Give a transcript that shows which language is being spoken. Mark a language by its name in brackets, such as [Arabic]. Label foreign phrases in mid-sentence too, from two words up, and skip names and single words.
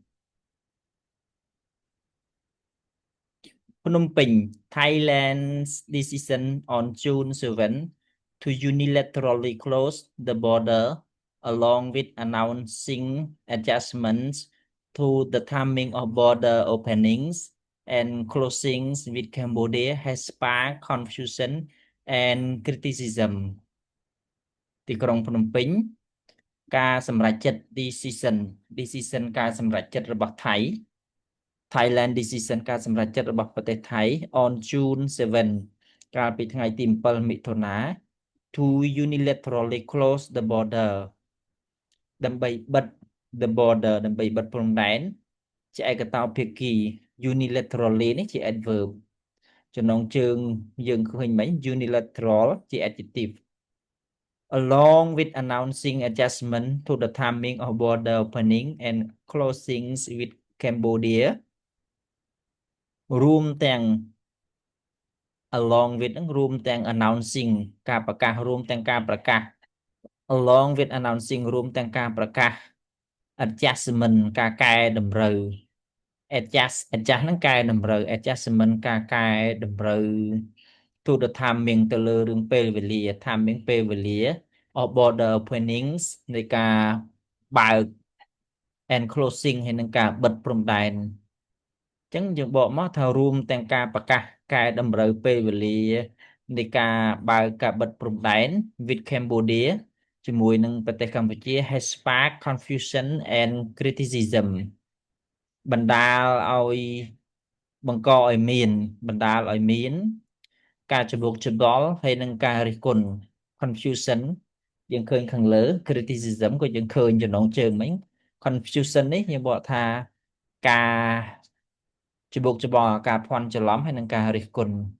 [English] Phnom Penh, Thailand's decision on June 7 to unilaterally close the border along with announcing adjustments to the timing of border openings and closings with Cambodia has sparked confusion and criticism [Khmer] ទីក្រុងភ្នំពេញការសម្រេចចិត្ត decision ការសម្រេចចិត្តរបស់ថៃ Thailand [English] decision [Khmer] ការសម្រេចចិត្តរបស់ប្រទេសថៃ [English] on June 7 [Khmer] កាលពីថ្ងៃទី7មិថុនា [English] to unilaterally close the border [Khmer] ដើម្បីបិទ [English] the border [Khmer] ដើម្បីបិទព្រំដែនជាឯកតោភាគី [English] unilaterally [Khmer] នេះជា [English] adverb [Khmer] ចំណងជើងយើងឃើញមិញ [English] unilateral ជា adjective along with announcing adjustment to the timing of border opening and closings with Cambodia [Khmer] រួមទាំង [English] along with [Khmer] ហ្នឹងរួមទាំង announcing ការប្រកាសរួមទាំងការប្រកាស [English] along with announcing [Khmer] រួមទាំងការប្រកាស adjustment ការ កែតម្រូវ adjust ហ្នឹងកែតម្រូវ adjustment ការកែតម្រូវ [English] to the timing [Khmer] ទៅលើរឿងពេលវេលា timing ពេលវេលា [English] of border openings [Khmer] នៃការបើក [English] and closing [Khmer] ហើយនឹងការបិទព្រំដែនអញ្ចឹងយើងបកមកថារួមទាំងការប្រកាសកែតម្រូវពេលវេលានៃការបើកការបិទព្រំដែន [English] with Cambodia [Khmer] ជាមួយនឹងប្រទេសកម្ពុជា [English] has sparked confusion and criticism [Khmer] បណ្ដាលឲ្យបង្កឲ្យមាន ការច្របូកច្របល់ហើយនឹងការរិះគន់ confusion យើងឃើញខាងលើ criticism ក៏យើងឃើញចំណងជើងមិញ confusion នេះយើងបកថាការច្របូកច្របល់ការភ័ន្តច្រឡំហើយនឹងការរិះគន់